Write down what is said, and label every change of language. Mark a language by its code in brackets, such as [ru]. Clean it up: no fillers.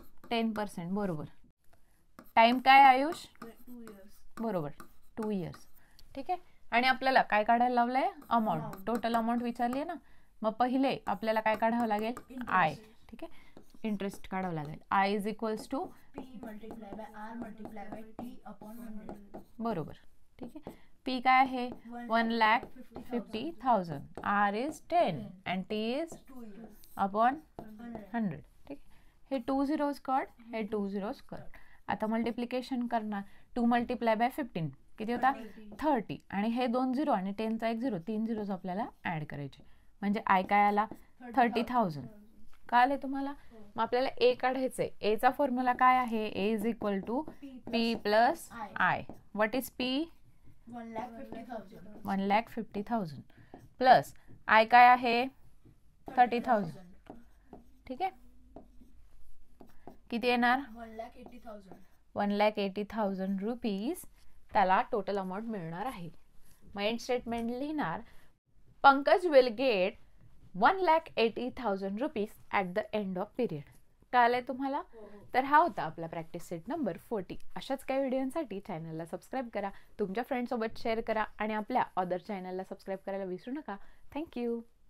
[mr] 10% बरोबर. टाइम काय आयुष [en] 2 years. [mr] बरोबर [en] 2 years. [mr] ठीक आहे. आणि आपल्याला काय काढायला लावलंय अमाऊंट टोटल अमाऊंट विचारली आहे ना. मग पहिले आपल्याला काय काढावं लागेल आय. ठीक आहे इंटरेस्ट काढावं लागेल. [en] I is equals to P multiply by R multiply by T upon 100. [mr] बरोबर. ठीक आहे P काय आहे 1,50,000. [en] R is 10 and T is 2 years. Upon 100. [mr] ठीक आहे, हे 2 zeros कट, हे 2 zeros कट. आता मल्टिप्लिकेशन करणार. 2 मल्टिप्लाय बाय 15 किती होता 30. आणि हे 2 झिरो आणि 10चा 1 झिरो, 3 झिरोज आपल्याला ऍड करायचे. म्हणजे आय काय आला 30,000. कळले तुम्हाला? मग आपल्याला ए काढायचंय. ए चा फॉर्म्युला काय आहे? [en] A is equal to P plus I. What is P? [mr] 1,50,000. 1,50,000 plus I काय आहे 30,000. ठीक आहे, किती येणार 1,80,000. 1,80,000 रुपीज त्याला टोटल अमाऊंट मिळणार आहे. मग एंड स्टेटमेंट लिहिणार [en] Pankaj will get 1,80,000 rupees at the end of period. [mr] कळलंय तुम्हाला? तर हा होता आपला प्रॅक्टिस सेट नंबर 40. अशाच काही व्हिडिओसाठी चॅनलला सबस्क्राईब करा, तुमच्या फ्रेंड्ससोबत शेअर करा आणि आपल्या अदर चॅनलला सबस्क्राईब करायला विसरू नका. थँक्यू.